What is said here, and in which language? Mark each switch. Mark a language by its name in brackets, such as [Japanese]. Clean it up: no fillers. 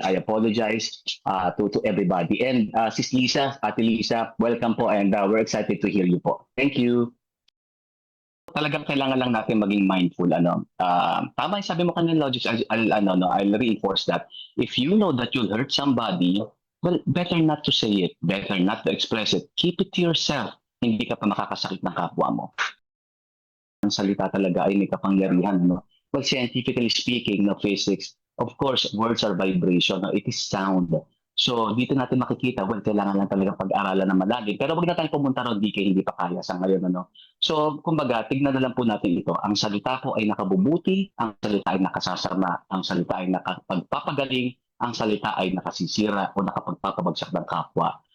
[English] I apologize to everybody. And Sis Lisa, Ate Lisa, welcome po and we're excited to hear you po. Thank you. [Filipino] Talagang kailangan lang natin maging mindful. Tama yung sabi mo kanina, Logix, [English] I'll reinforce that. If you know that you'll hurt somebody, well, better not to say it, better not to express it. Keep it to yourself. [Filipino] Hindi ka pa makakasakit ng kapwa mo. Ang salita talaga ay may kapangyarihan. No? [English] Well, scientifically speaking, no, physics, of course, words are vibration. No? It is sound. [Filipino] So, dito natin makikita, well, kailangan lang talaga pag-aralan na malalim. Pero wag na tayong pumunta ron, hindi pa kaya sa ngayon. Ano? So, kumbaga, tignan na lang po natin ito. Ang salita po ay nakabubuti, ang salita ay nakasasama, ang salita ay nakapagpapagaling, ang salita ay nakasisira o nakapagpapabagsak ng kapwa.